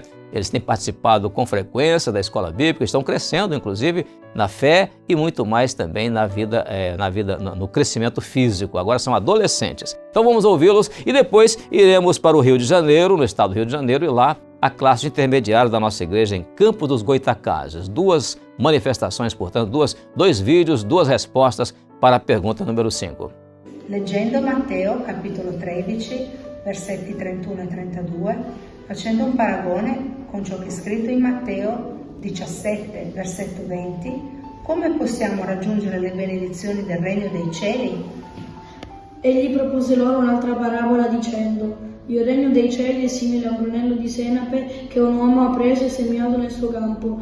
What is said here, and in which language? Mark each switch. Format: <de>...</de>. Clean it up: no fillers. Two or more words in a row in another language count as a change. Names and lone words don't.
<pt>Eles têm participado com frequência da escola bíblica, estão crescendo, inclusive, na fé e muito mais também no crescimento físico. Agora são adolescentes. Então vamos ouvi-los e depois iremos para o Rio de Janeiro, no estado do Rio de Janeiro, e lá a classe intermediária da nossa igreja em Campo dos Goitacazes. Duas manifestações, portanto, dois vídeos, duas respostas para a pergunta número 5.</pt> <it>Leggendo Matteo, capitolo 13, versetti 31 e 32, facendo un paragone con ciò che è scritto in Matteo 17, versetto 20, come possiamo raggiungere le benedizioni del regno dei cieli? Egli propose loro un'altra parabola dicendo: il regno dei cieli è simile a un granello di senape che un uomo ha preso e seminato nel suo campo.</it>